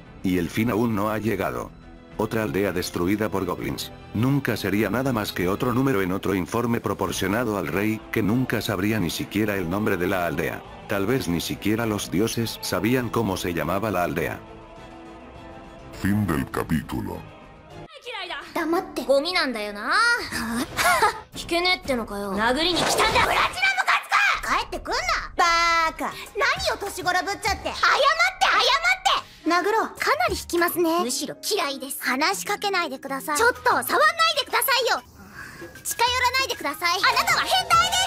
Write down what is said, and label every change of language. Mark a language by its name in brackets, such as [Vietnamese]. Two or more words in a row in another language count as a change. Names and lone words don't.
[Spanish] Y el fin aún no ha llegado. Otra aldea destruida por goblins. Nunca sería nada más que otro número en otro informe proporcionado al rey, que nunca sabría ni siquiera el nombre de la aldea. Tal vez ni siquiera los dioses sabían cómo se llamaba la aldea. Fin del capítulo. [Japanese] 黙ってゴミなんだよな。聞けねえってのかよ。殴りに来たんだ。プラチナムカツか。帰ってくんな。バーカ。何を年頃ぶっちゃって。謝って殴ろう。かなり引きますね。むしろ嫌いです。話しかけないでください。ちょっと触んないでくださいよ。近寄らないでください。あなたは変態です。